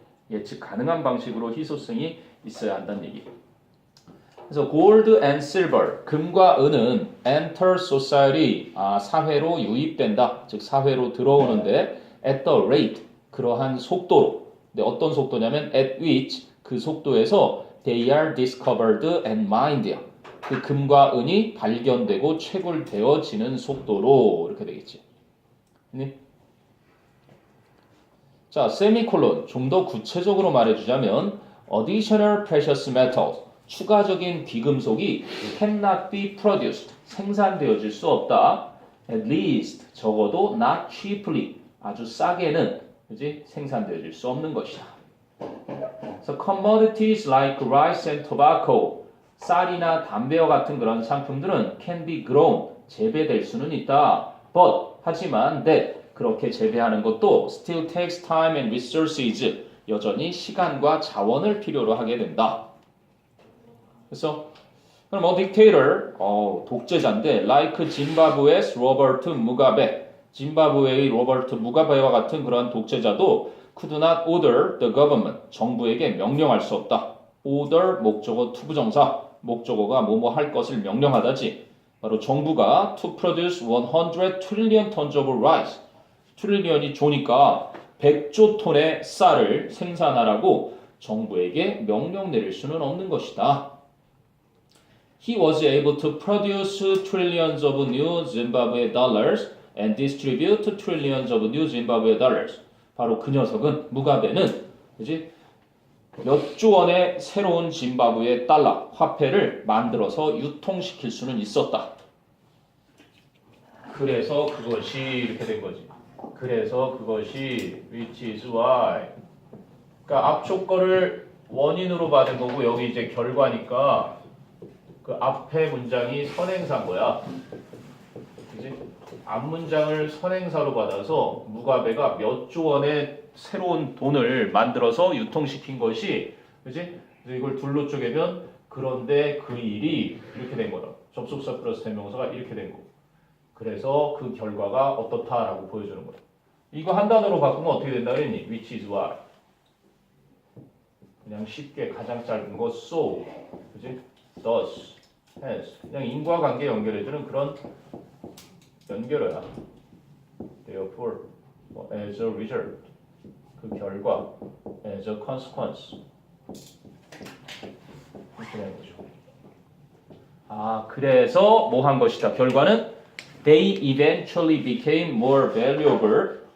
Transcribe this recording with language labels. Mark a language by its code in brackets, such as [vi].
[ko] 예측 가능한 방식으로 희소성이 있어야 한다는 얘기. 그래서 [en] gold and silver, [ko] 금과 은은 [en] enter society, [ko] 사회로 유입된다. 즉 사회로 들어오는데 at the rate, 그러한 속도로. 근데 어떤 속도냐면 [en] at which, [ko] 그 속도에서 [en] they are discovered and mined. [ko] 그 금과 은이 발견되고 채굴되어지는 속도로 이렇게 되겠지. 자, 세미콜론. 좀 더 구체적으로 말해주자면 [en] additional precious metals, [ko] 추가적인 귀금속이 [en] cannot be produced, [ko] 생산되어질 수 없다. at least, 적어도 not cheaply, 아주 싸게는 그지? 생산되어질 수 없는 것이다. [en] So commodities like rice and tobacco, [ko] 쌀이나 담배와 같은 그런 상품들은 [en] can be grown, [ko] 재배될 수는 있다. But, 하지만 that, 그렇게 재배하는 것도 [en] still takes time and resources, [ko] 여전히 시간과 자원을 필요로 하게 된다. 그래서 그럼 dictator, 독재자인데 like 짐바브웨의 로버트 무가베, 짐바브웨의 로버트 무가베와 같은 그러한 독재자도 [en] could not order the government, [ko] 정부에게 명령할 수 없다. order, 목적어 투부정사, 목적어가 뭐뭐 할 것을 명령하다지. 바로 정부가 [en] to produce 100 trillion tons of rice, [ko] 트릴리언이 조니까 100조 톤의 쌀을 생산하라고 정부에게 명령 내릴 수는 없는 것이다. [en] He was able to produce trillions of new Zimbabwe dollars and distribute trillions of new Zimbabwe dollars. [ko] 바로 그 녀석은, 무가베는, 그지? 몇 조 원의 새로운 짐바브웨 달러, 화폐를 만들어서 유통시킬 수는 있었다. 그래서 그것이 이렇게 된 거지. 그래서 그것이 [en] which is why. [ko] 그러니까 앞쪽 거를 원인으로 받은 거고 여기 이제 결과니까 그 앞에 문장이 선행사인 거야. 그지? 앞 문장을 선행사로 받아서 무가베가 몇 조 원의 새로운 돈을 만들어서 유통시킨 것이, 그지? 그래서 이걸 둘로 쪼개면 그런데 그 일이 이렇게 된 거다. 접속사 플러스 대명사가 이렇게 된 거고. 그래서 그 결과가 어떻다라고 보여주는 거다. 이거 한 단어로 바꾸면 어떻게 된다 그랬니? [en] Which is what? [ko] 그냥 쉽게 가장 짧은 거 so, 그지? [en] Thus, hence. [ko] 그냥 인과관계 연결해주는 그런 연결어야. [en] Therefore, as a result, [ko] 그 결과, [en] as a consequence. [ko] 이렇게 되는 거죠. 아, 그래서 뭐 한 것이다. 결과는 [en] they eventually became more valuable.